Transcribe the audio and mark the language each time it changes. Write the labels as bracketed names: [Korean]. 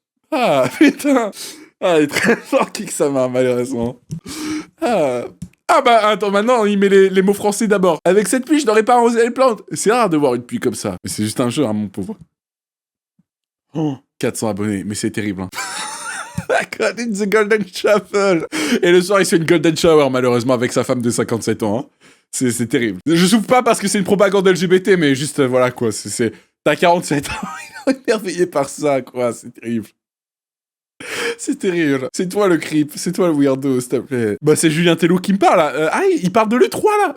[French] Ah, putain. Ah, il est très fort Kicksama, malheureusement. Ah bah, attends, maintenant, il met les mots français d'abord. Avec cette pluie, je n'aurais pas arrosé les plantes. C'est rare de voir une pluie comme ça. Mais c'est juste un jeu, hein, mon pauvre. Oh, 400 abonnés, mais c'est terrible, hein. [English] I got in the golden shuffle. [French] Et le soir, il fait une golden shower, malheureusement, avec sa femme de 57 ans, hein. C'est terrible. Je souffre pas parce que c'est une propagande LGBT, mais juste, voilà, quoi. T'as 47 ans, il est émerveillé par ça, quoi. C'est terrible. C'est terrible. C'est toi le creep, c'est toi le weirdo, s'il te plaît. Bah, c'est Julien Tello qui me parle, là. Il parle de l'E3, là.